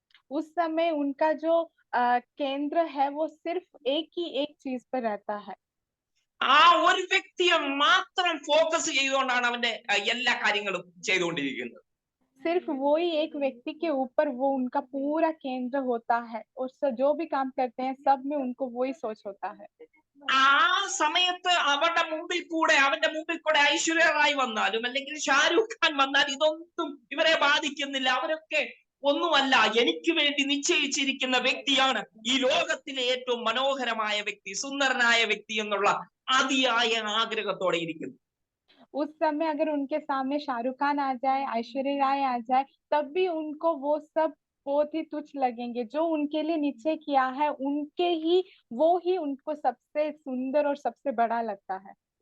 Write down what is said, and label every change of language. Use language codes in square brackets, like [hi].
[hi] उस समय उनका जो केंद्र है वो सिर्फ एक चीज पर रहता है। [ml] ആ ഒരു വ്യക്തിയെ മാത്രം ഫോക്കസ് ചെയ്തുകൊണ്ടാണ് അവന്റെ എല്ലാ കാര്യങ്ങളും ചെയ്തുകൊണ്ടിരിക്കുന്നത്. [hi] सिर्फ वो ही एक व्यक्ति के ऊपर वो उनका पूरा केंद्र होता है और जो भी काम करते हैं सब में उनको वही सोच होता है। [ml] ആ സമയത്ത് അവന്റെ മുമ്പിൽ കൂടെ ഐശ്വര്യ റായ് വന്നാലും അല്ലെങ്കിൽ ഷാരൂഖ് ഖാൻ വന്നാലും ഇതൊന്നും ഇവരെ ബാധിക്കുന്നില്ല. അവരൊക്കെ ഒന്നുമല്ല, എനിക്ക് വേണ്ടി നിശ്ചയിച്ചിരിക്കുന്ന വ്യക്തിയാണ് ഈ ലോകത്തിലെ ഏറ്റവും മനോഹരമായ വ്യക്തി, സുന്ദരനായ വ്യക്തി എന്നുള്ള അതിയായ ആഗ്രഹത്തോടെ ഇരിക്കുന്നു. [hi] उस समय अगर उनके सामने शाहरुख खान आ जाए, ऐश्वर्या राय आ जाए, तब भी उनको वो सब बहुत ही तुच्छ लगेंगे। जो उनके लिए निश्चय किया है वो ही उनको सबसे सुंदर और सबसे बड़ा लगता है।